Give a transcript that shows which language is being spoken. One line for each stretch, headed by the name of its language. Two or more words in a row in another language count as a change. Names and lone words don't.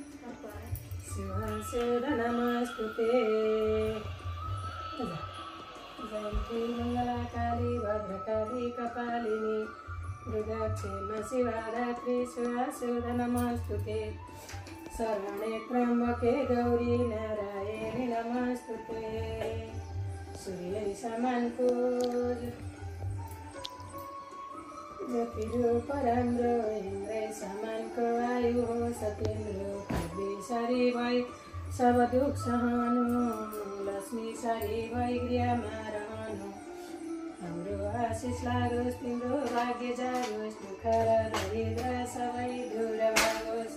Sanskrit: शिवशोध नमस्तुते जयन्ती मङ्गलकाली भद्रकाली कपालिनी दुर्गा क्षमा शिवदात्री शिवशोध नमस्तुते शरणे त्र्यम्बके गौरी नारायणी नमस्तुते
Nepali: सूर्य समानको ज्योतिरूप राम्रो इन्द्रै समानको आयु हो सत्येन्द्र पृथ्वी भई सब दुख सहनु लक्ष्मी सरी भई गृहमा रहनु हाम्रो आशिष लागोस् तिम्रो भाग्य जागोस् दुःख र दरिद्र सबै दूर भागोस्